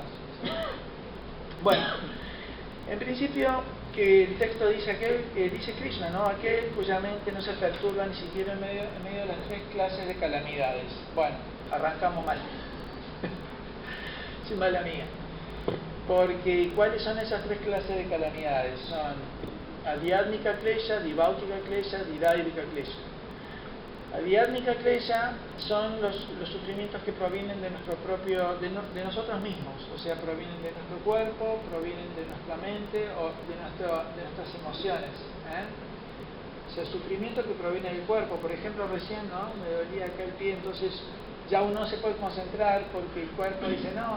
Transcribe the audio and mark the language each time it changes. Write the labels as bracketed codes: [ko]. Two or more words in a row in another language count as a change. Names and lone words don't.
[es] Bueno, en principio que el texto dice dice Krishna, ¿no? Aquel cuya mente no se perturba ni siquiera en medio de las 3 clases de calamidades. Bueno, arrancamos mal. soy mala amiga. Porque, ¿cuáles son esas tres clases de calamidades? [sa] Son आध्यात्मिक क्लेश, आधिभौतिक क्लेश, आधिदैविक क्लेश. आध्यात्मिक क्लेश [es] son los sufrimientos que provienen de nuestro propio, de nosotros mismos, o sea, provienen de nuestro cuerpo, provienen de nuestra mente o de nuestras emociones. O sea, sufrimiento que proviene del cuerpo. Por ejemplo, recién, ¿no?, me dolía acá el pie, entonces ya uno no se puede concentrar porque el cuerpo dice no.